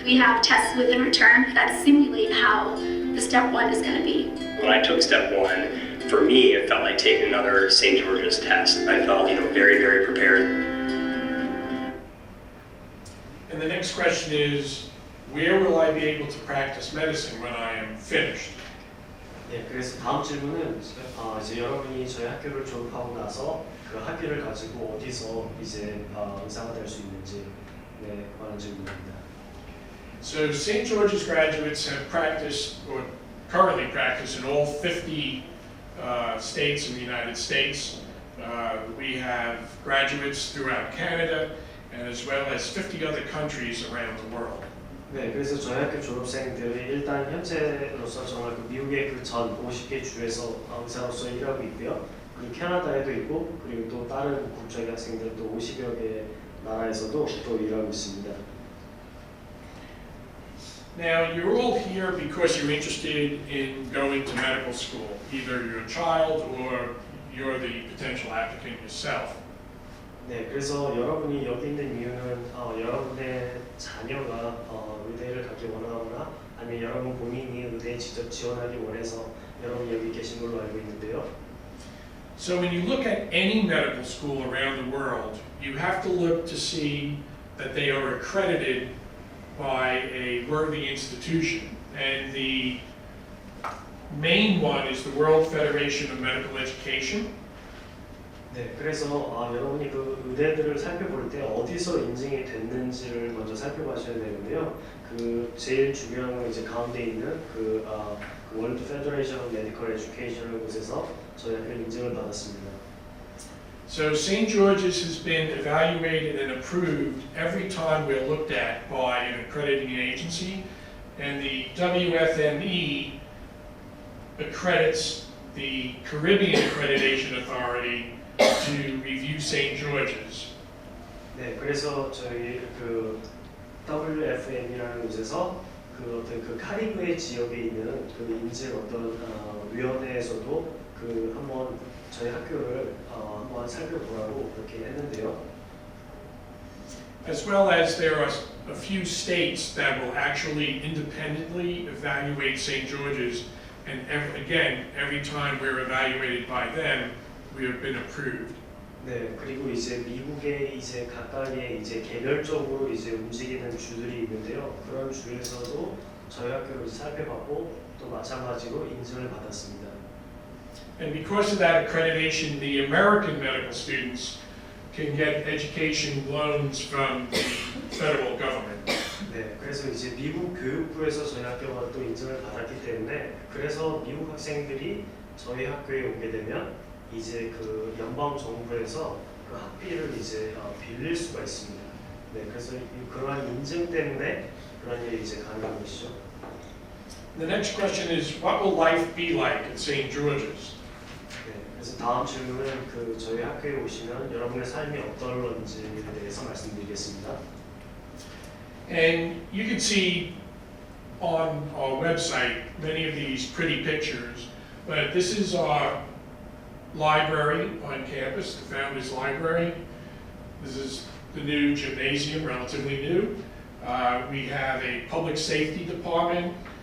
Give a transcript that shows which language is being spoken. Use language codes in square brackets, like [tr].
[en] We have tests within our term that simulate how the Step 1 is going to be. When I took Step 1, for me, it felt like taking another St. George's test. I felt, very, very prepared. And the next question is, where will I be able to practice medicine when I am finished? [ko] 예, 그래서 다음 질문은 이제 여러분이 저희 학교를 졸업하고 나서 그 학위를 가지고 어디서 이제 의사가 될 수 있는지 관한 질문입니다. [en] So St. George's graduates have practiced, or currently practice, in all 50 states in the United States. We have graduates throughout Canada, and as well as 50 other countries around the world. [ko] 네, 그래서 저희 학교 졸업생들이 일단 현재로서 정말 그 미국의 그 전 50개 주에서 의사로서 일하고 있고요. 그리고 캐나다에도 있고, 그리고 또 다른 국적의 학생들도 50여 개 나라에서도 또 일하고 있습니다. [en] Now, you're all here because you're interested in going to medical school. Either you're a child or you're the potential applicant yourself. [ko] 네, 그래서 여러분이 여기 있는 이유는 여러분의 자녀가 의대를 가기 원하거나 아니면 여러분 본인이 의대에 직접 지원하기 원해서 여러분이 여기 계신 걸로 알고 있는데요. [en] So when you look at any medical school around the world, you have to look to see that they are accredited by a worthy institution. And the main one is the World Federation of Medical Education. [ko] 네, 그래서 여러분이 그 의대들을 살펴볼 때 어디서 인증이 됐는지를 먼저 살펴보셔야 되는데요. 그 제일 중요한 건 이제 가운데 있는 그 World Federation of Medical Education을 곳에서 저희 학교 인증을 받았습니다. [en] So St. George's has been evaluated and approved every time we're looked at by an accrediting agency, and the WFME accredits the Caribbean Accreditation Authority to review St. George's. [ko] 네, 그래서 저희 그 WFM이라는 곳에서 그 어떤 그 카리브해 지역에 있는 그 인증 어떤 위원회에서도 그 한번 저희 학교를 한번 살펴보라고 그렇게 했는데요. [en] As well as there are a few states that will actually independently evaluate St. George's, and every time we're evaluated by them, we have been approved. [ko] 네, 그리고 이제 미국의 이제 각각의 이제 개별적으로 이제 움직이는 주들이 있는데요. 그런 주에서도 저희 학교를 살펴봤고 또 마찬가지로 인증을 받았습니다. [en] And because of that accreditation, the American medical students can get education loans from the federal government. [ko] 네, 그래서 이제 미국 교육부에서 저희 학교가 또 인증을 받았기 때문에 그래서 미국 학생들이 저희 학교에 오게 되면 이제 그 연방 정부에서 그 학비를 이제 빌릴 수가 있습니다. 네, 그래서 그러한 인증 때문에 그런 일이 이제 가능한 것이죠. [en] The next question is, what will life be like at St. George's? [ko] 네, 그래서 다음 질문은 그 저희 학교에 오시면 여러분의 삶이 어떨런지에 대해서 말씀드리겠습니다. [en] And you can see on our website many of these pretty pictures, but this is our library on campus, the Founders Library. This is the new gymnasium, relatively new. We have a public safety department.